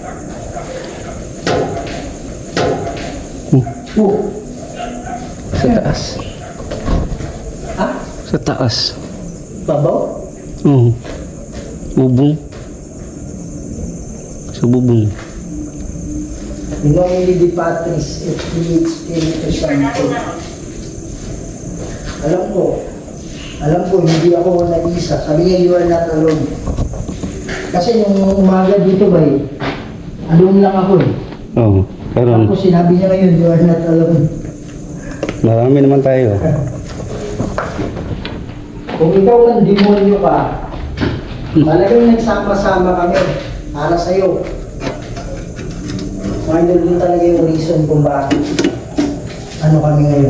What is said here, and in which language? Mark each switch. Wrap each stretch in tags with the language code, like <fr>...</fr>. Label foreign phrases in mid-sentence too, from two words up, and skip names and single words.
<tl>Sa taas. Ha? Sa taas. Babaw? Oo. Bubong. Sa bubong.</tl> <la>In nomine di Patris et Filii et Spiritus Sancto.</la> <tl>Alam ko, hindi ako nag-isa. Sabi niya,</tl> <en>you are not alone.</en> <tl>Kasi nung umaga dito ba eh, alone lang ako eh. Oo. Pero Tapos sinabi niya ngayon,</tl> <en>you are not alone.</en> <tl>marami naman tayo. Kung ikaw ang demonyo ka, talagang nagsama-sama kami para sa'yo. Minor din talaga yung reason kung bakit ano kami ngayon.</tl>